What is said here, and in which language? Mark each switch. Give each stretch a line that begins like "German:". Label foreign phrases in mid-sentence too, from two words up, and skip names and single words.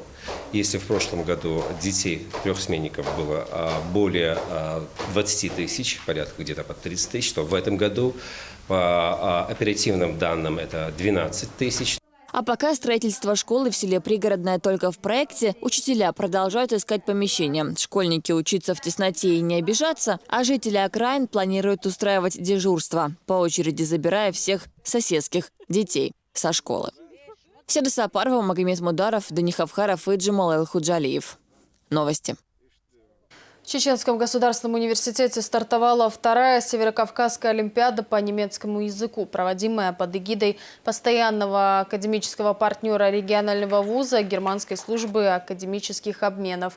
Russian: Если в прошлом году детей трехсменников было более 20 тысяч, порядка где-то под 30 тысяч, то в этом году по оперативным данным это 12 тысяч. А пока строительство школы в селе Пригородное только в проекте, учителя продолжают искать помещения. Школьники учатся в тесноте и не обижаться, а жители окраин планируют устраивать дежурство, по очереди забирая всех соседских детей со школы. Седа Сапарова, Магомед Мударов, Дани Хавхаров и Джамал Эл-Худжалиев. Новости. В Чеченском государственном университете стартовала 2-я Северокавказская олимпиада по немецкому языку, проводимая под эгидой постоянного академического партнера регионального вуза Германской службы академических обменов.